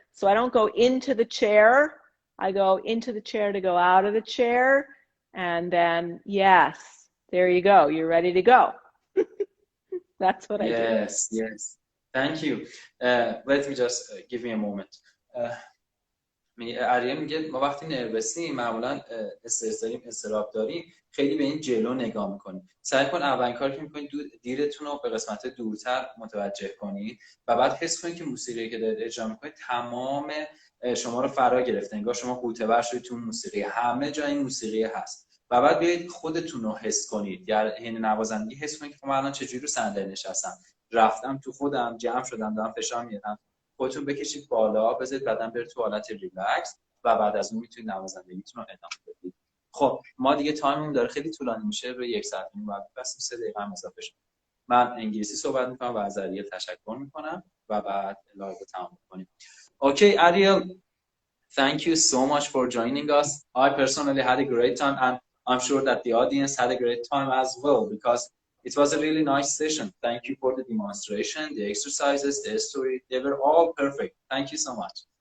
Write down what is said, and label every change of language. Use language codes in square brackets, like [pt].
[en] So I don't go into the chair. I go into the chair to go out of the chair. And then, yes, there you go. You're ready to go. That's what I do. Yes. Thank you. Let me just give me a moment. [fa] اریل میگه ما وقتی نروسیم معمولا استرس داریم، اضطراب داریم، خیلی به این جلو نگاه میکنیم. سعی کن اولین کاری که میکنید دیرتون رو به قسمت دورتر متوجه کنید و بعد حس کنید که موسیقی که دارید اجرا میکنید تمام شما رو فرا گرفته، انگار شما قوطه‌ور شدید تو موسیقی، همه جای این موسیقی هست. و بعد بیایید خودتون رو حس کنید، یعنی حین نوازندگی حس کنید که من الان چجوری رو صندلی نشستم، رفتم تو خودم، جمع شدم، دارم فشار میارم. خودتون بکشید بالا، بذارید بدن بره تو حالت ریلکس و بعد از اون میتونید نوازندگیتون رو ادامه بدید. خب ما دیگه تایممون داره خیلی طولانی میشه، روی 1 ساعت و نیم بعد بس 3 دقیقه هم اضافه شد. من انگلیسی صحبت میکنم و از اریل تشکر میکنم و بعد لایو رو تمام میکنیم. [en] Okay, Ariel, thank you so much for joining us. I personally had a great time and I'm sure that the audience had a great time as well because it was a really nice session. Thank you for the demonstration, the exercises, the story. They were all perfect. Thank you so much.